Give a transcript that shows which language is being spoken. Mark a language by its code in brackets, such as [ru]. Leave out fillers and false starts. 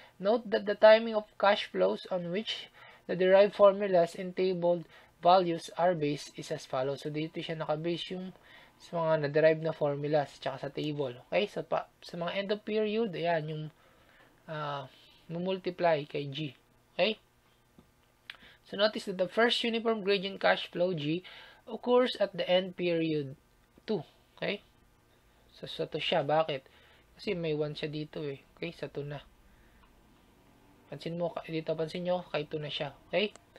[en] Note that the timing of cash flows on which the derived formulas and tabled values are based is as follows. [tl] So, dito siya nakabase yung sa mga na-derive na formulas tsaka sa table. Okay? So, sa mga end of period, ayan, yung multiply kay G. Okay? [en] So, notice that the first uniform gradient cash flow G occurs at the end period 2. [tl] Okay? So, sa 2 siya. Bakit? Kasi may 1 siya dito eh. Okay? Sa 2 na. Pansin nyo, kay 2 na siya. Okay?